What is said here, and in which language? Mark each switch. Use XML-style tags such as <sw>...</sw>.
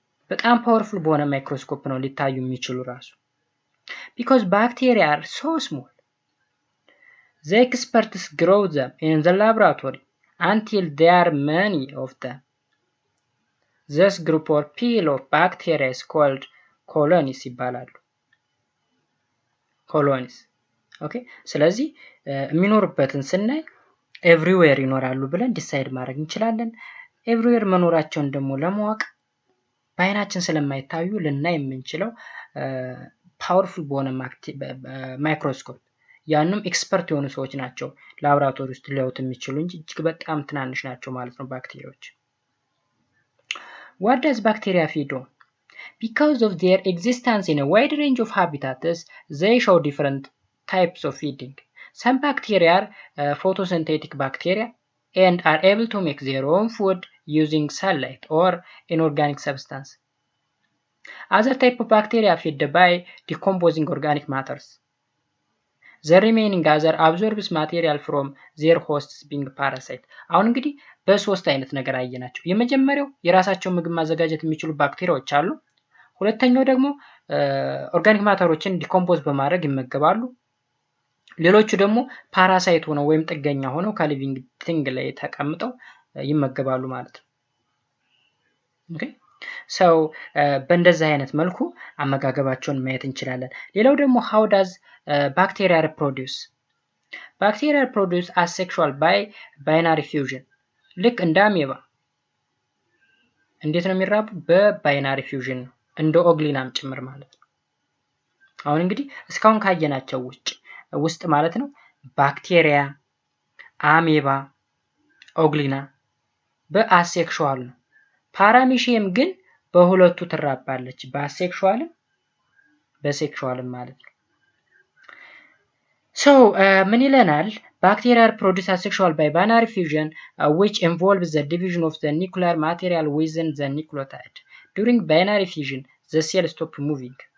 <am>በጣም ፓወርፉል በሆነ ማይክሮስኮፕ ነው ሊታዩ የሚችሉ ራሱ።</am> <en>Because bacteria are so small, the experts grow them in the laboratory until there are many of them. This group or pile of bacteria is called colonies</en> <am>ይባላሉ።</am> <en>colonies. Okay?</en> <am>ስለዚህ የሚኖርበትን ስናይ ኤቭሪዌር ይኖራሉ ብለን ዲሳይድ ማድረግ እንችላለን። ኤቭሪዌር መኖራቸውን ደግሞ ለማወቅ በአይናችን ስለማይታዩ ልናይ የምንችለው ፓወርፉል በሆነ ማይክሮስኮፕ ያንም ኤክስፐርት የሆኑ ሰዎች ናቸው ላብራቶሪ ውስጥ ሊያዩት የሚችሉ እንጂ እጅግ በጣም ትናንሽ ናቸው ማለት ነው ባክቴሪያዎች።</am> <en>What does bacteria feed on? Because of their existence in a wide range of habitats, they show different types of feeding. Some bacteria are photosynthetic bacteria and are able to make their own food using sunlight or inorganic substance. Other type of bacteria feed by decomposing organic matters. The remaining other absorbs material from their hosts being parasite.</en> <am>አሁን እንግዲህ በሶስት አይነት ነገር አየናቸው። የመጀመሪያው የራሳቸው ምግብ ማዘጋጀት የሚችሉ ባክቴሪያዎች አሉ። ሁለተኛው ደግሞ ኦርጋኒክ ማተሮችን ዲኮምፖዝ በማድረግ ይመገባሉ። ሌሎቹ ደግሞ ፓራሳይት ሆነው ወይም ጥገኛ ሆነው ከሊቪንግ ቲንግ ላይ ተቀምጠው ይመገባሉ ማለት ነው። ኦኬ ሰው በእንደዚህ አይነት መልኩ አመጋገባቸውን ማየት እንችላለን። ሌላው ደግሞ</am> <en>how does bacteria reproduce? Bacteria reproduce asexual by binary fusion.</en> <am>ልክ እንደ አሜባ እንዴት ነው የሚራቡ? በባይናሪ ፊውዥን ነው፣ እንደ ኦግሊናም ጭምር ማለት ነው። አሁን እንግዲህ እስካሁን ካየናቸው ውስጥ ማለት ነው ባክቴሪያ፣ አሜባ፣ ኦግሊና በአሴክሹዋል ነው። ፓራሚሺየም ግን በሁለቱ ትራባለች፣ በአሴክሹዋልም በሴክሹዋልም ማለት ነው። So ምን ይለናል?</am> <en>Bacteria produce asexual by binary fusion which involves the division of the nuclear material within the nucleotide. During binary fusion the cell stop moving.</en>